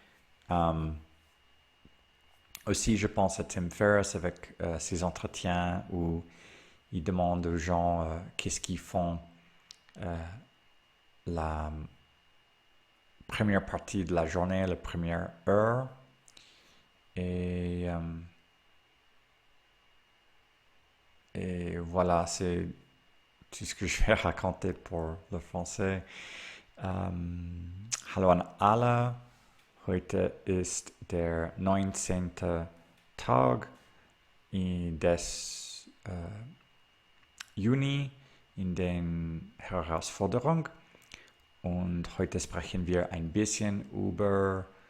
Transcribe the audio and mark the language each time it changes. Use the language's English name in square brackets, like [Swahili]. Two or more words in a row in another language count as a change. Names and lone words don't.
[French] Aussi, je pense à Tim Ferriss avec ses entretiens où il demande aux gens qu'est-ce qu'ils font la première partie de la journée, la première heure. Et voilà, c'est tout ce que je vais raconter pour le français. [German] Hallo an alle. Heute ist der 19. Tag des Juni in der Herausforderung. Und heute sprechen wir ein bisschen über